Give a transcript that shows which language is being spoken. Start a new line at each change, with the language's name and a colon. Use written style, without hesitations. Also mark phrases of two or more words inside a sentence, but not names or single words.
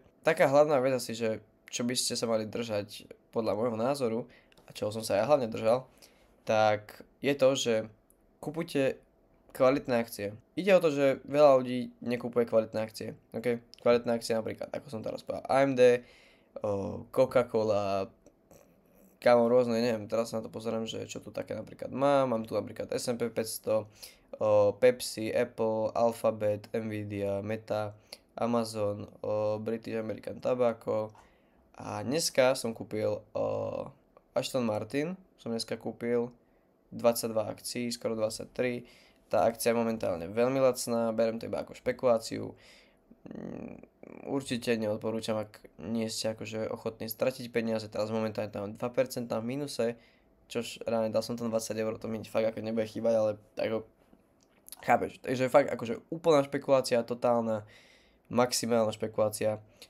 Slovak: Taká hlavná vec asi, že čo by ste sa mali držať podľa môjho názoru a čoho som sa ja hlavne držal, tak je to, že kupujte kvalitné akcie. Ide o to, že veľa ľudí nekupuje kvalitné akcie. Okay? Kvalitné akcie napríklad, ako som teraz povedal, AMD, Coca-Cola, kámo rôzne, neviem, teraz sa na to pozerám, že čo tu také napríklad mám tu napríklad S&P 500, Pepsi, Apple, Alphabet, Nvidia, Meta, Amazon, British American Tobacco a dneska som kúpil Aston Martin, som dneska kúpil 22 akcií, skoro 23. Tá akcia je momentálne veľmi lacná, berem to iba ako špekuláciu. Určite neodporúčam, ak nie ste akože ochotní stratiť peniaze, teraz momentálne tam 2% v mínuse, čož reálne dal som tam 20 eur, to mi fakt ako nebude chýbať, ale ako chápeš, takže fakt akože úplná špekulácia, totálna, maximálna špekulácia.